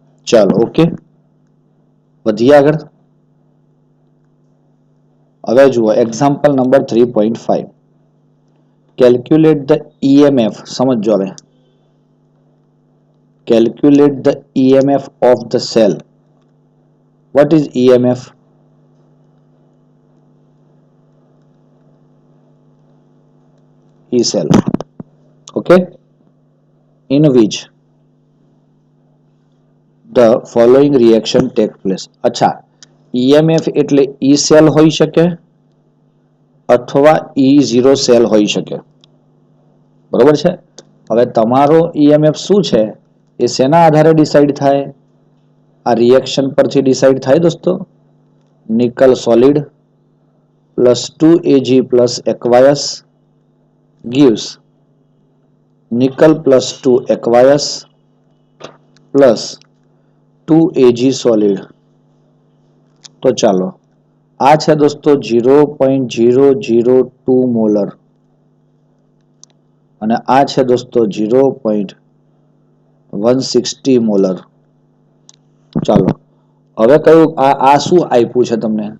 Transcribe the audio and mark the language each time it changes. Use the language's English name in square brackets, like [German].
[Gujarati] ચાલો, ઓકે, વધીએ આગળ. હવે જુઓ [English] Example number 3.5. Calculate the EMF. [Gujarati] સમજો હવે. [English] Calculate the EMF of the cell. What is EMF? E cell. Okay. In which the following reaction take place. [Gujarati] અચ્છા, EMF એટલે E cell હોઈ શકે અથવા E0 cell હોઈ શકે. બરોબર છે? હવે તમારો EMF શું છે એ શેના આધારે ડિસાઈડ થાય? આ રિએક્શન પરથી ડિસાઈડ થાય દોસ્તો. [English] Nickel solid plus 2Ag plus aqueous gives nickel plus 2 aqueous plus 2Ag solid. [Gujarati] તો ચાલો, આ છે દોસ્તો 0.002 મોલર અને આ છે દોસ્તો 0.160 મોલર. ચાલો, હવે કયું આ શું આપ્યું છે તમને?